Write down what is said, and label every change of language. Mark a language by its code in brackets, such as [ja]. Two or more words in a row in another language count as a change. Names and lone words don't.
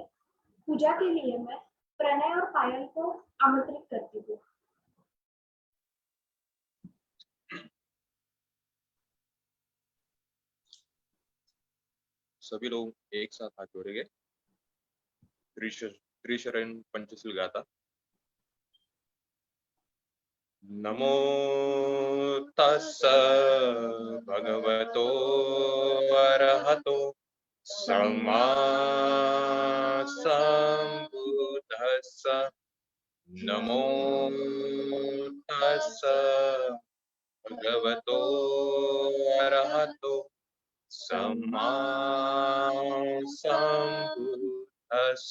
[hi] पूजा के लिए मैं प्रणय और पायल को आमंत्रित करती हूँ। सभी लोग एक साथ हाथ जोड़ेंगे। त्रिशरण पंचशील गाथा। [pi] नमो तस्स भगवतो अरहतो सम्मा सम्बुद्धस्स। नमो तस्स भगवतो अरहतो सम्मा सम्बुद्धस्स।